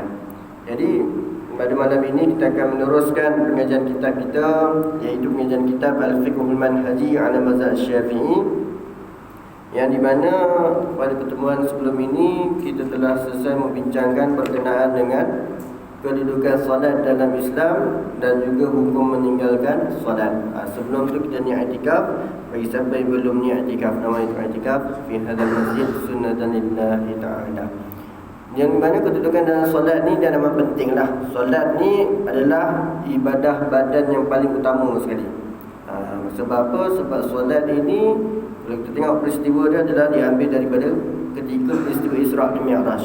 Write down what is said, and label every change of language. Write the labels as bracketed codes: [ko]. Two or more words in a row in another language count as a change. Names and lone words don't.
[ms] Jadi pada malam ini kita akan meneruskan pengajian kitab kita, iaitu pengajian kitab Al-Fiqhul Manhaji ala Mazhab Syafi'i, yang di mana pada pertemuan sebelum ini kita telah selesai membincangkan berkenaan dengan kedudukan solat dalam Islam dan juga hukum meninggalkan solat. Sebelum itu kita niat i'tikaf. Bagi siapa yang belum niat i'tikaf, nama itu [ar] i'tikaf fi hadzal masjid sunnatan lillahi ta'ala. [ms] Yang mana kedudukan dalam solat ni dia amat penting lah. Solat ni adalah ibadah badan yang paling utama sekali. Sebab apa? Sebab solat ini, kalau kita tengok peristiwa dia adalah diambil daripada ketika peristiwa Isra' dan Mi'raj.